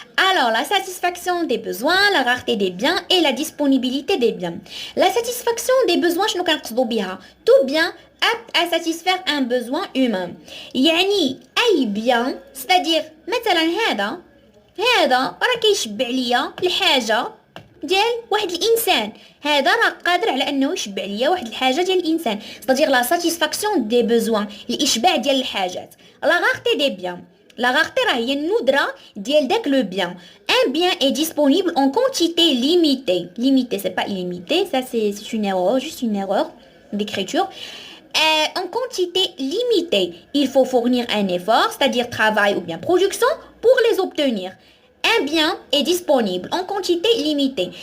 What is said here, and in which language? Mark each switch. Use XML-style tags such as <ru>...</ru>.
<fr>Alors la satisfaction des besoins, la rareté des biens et la disponibilité des biens. La satisfaction des besoins</fr> <ar>شنو كنقصدو بها؟</ar> <fr>Tout bien apte à satisfaire un besoin humain.</fr> <ar>يعني أي bien</ar> <fr>c'est-à-dire</fr> <ar>مثلا هذا راه كيشبع ليا الحاجة ديال واحد الانسان. هذا راه قادر على انه يشبع ليا واحد الحاجه ديال الانسان</ar> <fr>c'est-à-dire la satisfaction des besoins</fr> <ar>الاشباع ديال الحاجات.</ar> <fr>la rareté des biens la rareté</fr> <ar>راه هي الندره ديال داك لو بيان.</ar> <fr>un bien est disponible en quantité limitée c'est pas illimité, ça c'est une erreur, juste une erreur d'écriture. En quantité limitée il faut fournir un effort c'est-à-dire travail ou bien production pour les obtenir. Un bien est disponible en quantité limitée.</fr>